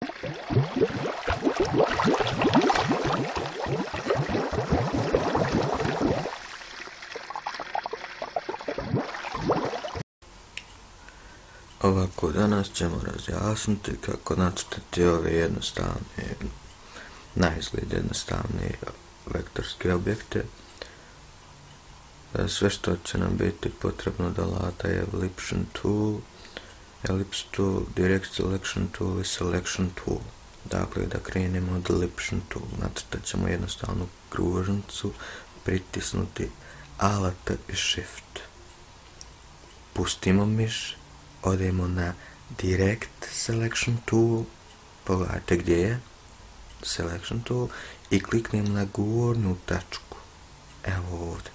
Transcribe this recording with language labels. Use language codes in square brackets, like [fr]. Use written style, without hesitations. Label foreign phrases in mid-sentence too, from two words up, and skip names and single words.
[bs] Ovako, danas ćemo razjasniti kako nacrtati ove jednostavne, na izgled jednostavne vektorske objekte. Sve što će nam biti potrebno od alata je Elliption tool, Ellipse tool, Direct Selection tool i Selection tool. Dakle, da krenemo od Elliption tool, nacrtat ćemo jednostavnu kružnicu, pritisnuti Alt i Shift. Pustimo miš, odemo na Direct Selection tool, pogledajte gdje je Selection tool i kliknemo na gornju tačku, evo ovdje.